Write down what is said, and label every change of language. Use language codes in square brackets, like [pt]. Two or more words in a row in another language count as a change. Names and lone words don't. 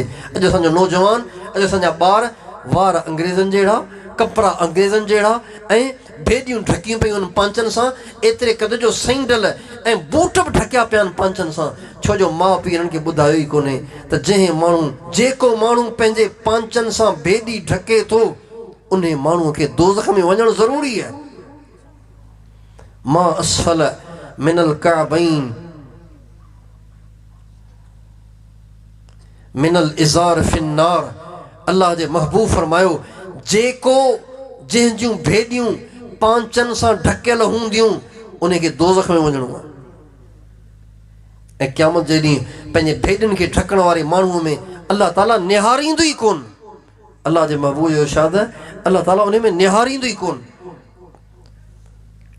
[sd] अॼु असांजो नौजवान, अॼु असांजा ॿार वार अंग्रेज़नि जहिड़ा, कपिड़ा अंग्रेज़नि जहिड़ा, ऐं भेॾियूं ढकियूं पियूं आहिनि पांचनि सां, एतिरे क़द जो सैंडल ऐं बूट बि ढकिया पिया आहिनि पांचनि सां, छो जो माउ पीउ हिननि खे ॿुधायो ई कोन्हे त जेको माण्हू पंहिंजे पांचनि सां भेॾी ढके थो, उन माण्हूअ खे दोज़ख में वञणु ज़रूरी आहे। [ar] ما أسفل من الكعبين من الإزار ففي النار. [sd] अल्लाह जे महबूब फरमायो, जेको जंहिंजूं भेॾियूं पांचनि सां ढकियल हूंदियूं, उनखे दोज़ख में वञणो आहे। ऐं क़यामत जे ॾींहुं पंहिंजे भेॾियुनि खे ढकण वारे माण्हूअ में अल्लाह ताला निहारींदो ई कोन। अल्लाह जे महबूब जो इरशाद आहे, अल्लाह ताला उन में निहारींदो ई कोन।